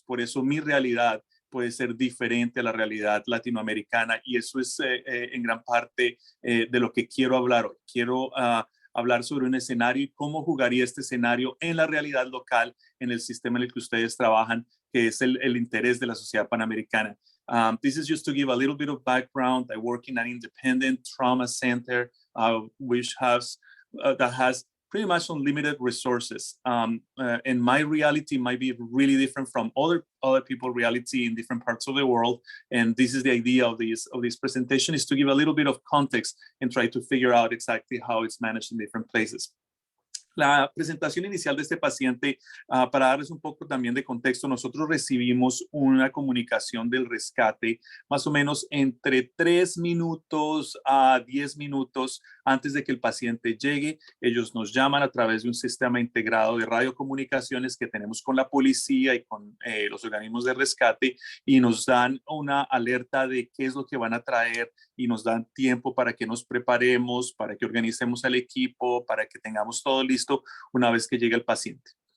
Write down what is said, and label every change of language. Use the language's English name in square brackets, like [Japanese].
[Spanish] Por eso mi realidad puede ser diferente a la realidad latinoamericana y eso es en gran parte de lo que quiero hablar hoy. Quiero hablar sobre un escenario y cómo jugaría este escenario en la realidad local, en el sistema en el que ustedes trabajan, que es el interés de la Sociedad Panamericana. [English] This is just to give a little bit of background. I work in an independent trauma center, which that has pretty much unlimited resources. And my reality might be really different from other people's reality in different parts of the world. And this is the idea of this presentation, is to give a little bit of context and try to figure out exactly how it's managed in different places. [Spanish] La presentación inicial de este paciente, para darles un poco también de contexto, nosotros recibimos una comunicación del rescate más o menos entre 3 minutos a 10 minutos antes de que el paciente llegue. Ellos nos llaman a través de un sistema integrado de radiocomunicaciones que tenemos con la policía y con los organismos de rescate y nos dan una alerta de qué es lo que van a traer y nos dan tiempo para que nos preparemos, para que organicemos al equipo, para que tengamos todo listo una vez que llegue el paciente.